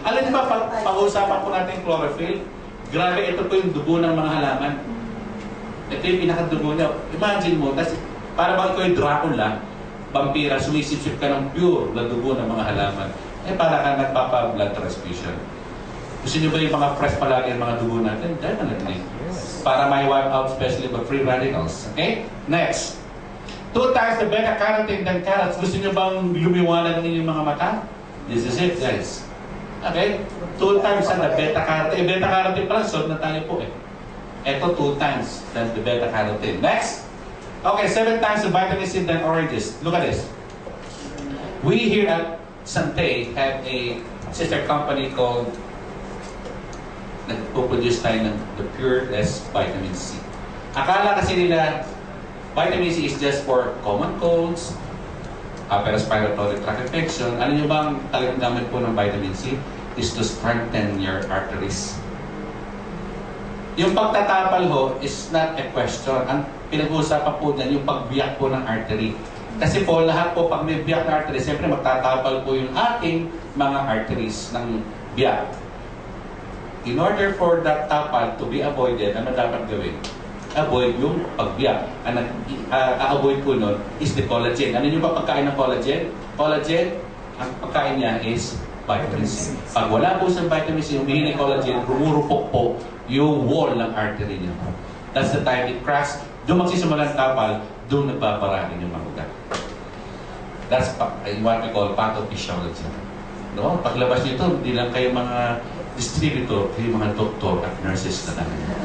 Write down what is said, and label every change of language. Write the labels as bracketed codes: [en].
[tl] Alam niyo ba, pag-uusapan po natin chlorophyll, grabe, ito po yung dugo ng mga halaman. Ito yung pinakadugo niya. Imagine mo, kasi para bang ikaw yung Dracula, vampira, sumisipsip ka ng pure na dugo ng mga halaman. Para ka nagpapa-blood transfusion. Gusto niyo ba yung mga fresh palagi ang mga dugo natin? [en] Definitely. Para may wipe out especially the free radicals. Okay? Next. 2 times the beta-carotene than carrots. [tl] Gusto niyo bang lumiwanag ng inyong mga mata? [en] This is it, guys. Okay? 2 times ang beta-carotene. [tl] Beta-carotene pala, solve na tayo po eh. Ito 2 times than the beta-carotene. Next. [en] Okay, 7 times the vitamin C than oranges. Look at this. We here at Sante have a sister company called [tl] nagpo-produce tayo ng [en] the Pureless Vitamin C. [tl] Akala kasi nila vitamin C [en] is just for common colds, upper respiratory tract infection. [tl] Alam niyo bang talagang gamit po ng vitamin C [en] is to strengthen your arteries. [tl] Yung pagtatapal ho is not a question. Ang pinag-uusapan po dyan, yung pagbiyak po ng artery. Kasi po, lahat po, pag may biyak na artery, siyempre magtatapal po yung ating mga arteries ng biyak. [en] In order for that tapal to be avoided, [tl] ano dapat gawin? Avoid yung pagbiyak. Ang avoid po nun is the collagen. Ano yung pagkain ng collagen? Collagen, ang pagkain niya is vitamin C. Pag wala po sa vitamin C, humihingi ng collagen, rumurupok po yung wall ng artery niya. [en] That's the time it cracks. [tl] Doon magsisimula ng tapal, doon nagpaparami yung mga ugat. [en] That's what we call pathophysiology. No? [tl] Paglabas nito, hindi lang kayo mga distributor, kayo mga doktor at nurses na namin.